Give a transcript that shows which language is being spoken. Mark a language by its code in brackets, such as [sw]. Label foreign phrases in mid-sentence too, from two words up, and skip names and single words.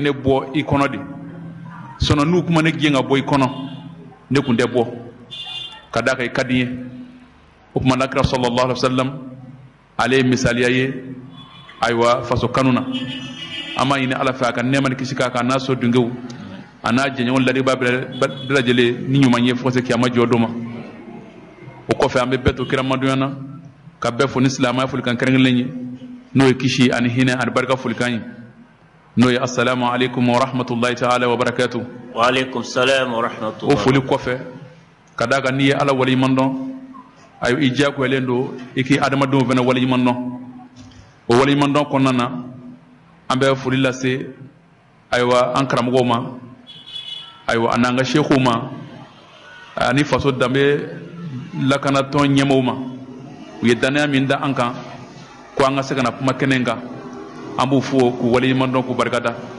[bm] ne bɔ i kɔnɔ de sinon n'u kuma ne gɛn ka bɔ i kɔnɔ ne tun tɛ bɔ ka d'a kan i ka di n ye o tuma Alakira [ar] صلى الله عليه وسلم [bm] ale ye misaliya ye ayiwa faso kanu na an b'a ɲini Ala fɛ a ka nɛɛma ni kisi k'a kan a n'a so dunkew a n'a jɛɲɔgɔn ladiba bɛɛ lajɛlen ni ɲuman ye fo ka se kiyama jɔ don ma o kɔfɛ an bɛ bɛɛ to kira madonya na ka bɛɛ fo ni silamɛya folikan kɛrɛnkɛrɛnlen ye n'o ye kisi ani hinɛ ani barika folikan ye n'o ye [ar] السلام عليكم ورحمة الله تعالى وبركاته. وعليكم السلام ورحمة الله. [bm] O foli kɔfɛ ka d'a kan n'i ye Ala waleɲuman dɔn ayiwa i diyagoyalen don i k'i adamadenw fana waleɲuman dɔn o waleɲuman dɔn kɔnɔna na an bɛ foli lase ayiwa an karamɔgɔw ma ayiwa an n'an ka sekuw ma ani faso danbe lakanatɔn ɲɛmɔgɔw ma u ye danaya min da an kan ko an ka se ka na kuma kɛnɛ kan an b'u fo k'u waleɲuman dɔn k'u barikada